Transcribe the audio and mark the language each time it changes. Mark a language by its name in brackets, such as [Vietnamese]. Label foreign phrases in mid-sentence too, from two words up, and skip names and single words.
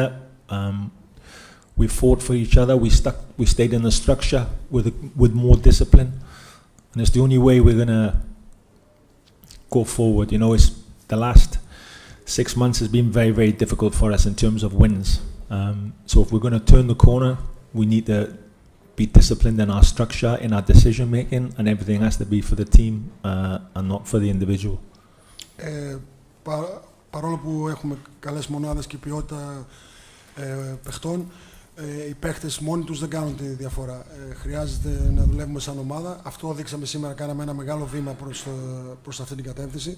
[English] We fought for each other. We stayed in the structure with more discipline, and it's the only way we're going to go forward. It's the last 6 months has been very, very difficult for us in terms of wins. So if we're going to turn the corner, we need to be disciplined in our structure, in our decision making, and everything has to be for the team and not for the individual. [Greek] Παρόλο που έχουμε καλές μονάδες και ποιότητα παιχτών, οι παίχτες μόνοι τους δεν κάνουν τη διαφορά. Χρειάζεται να δουλεύουμε σαν ομάδα. Αυτό δείξαμε σήμερα, κάναμε ένα μεγάλο βήμα προς αυτή την κατεύθυνση.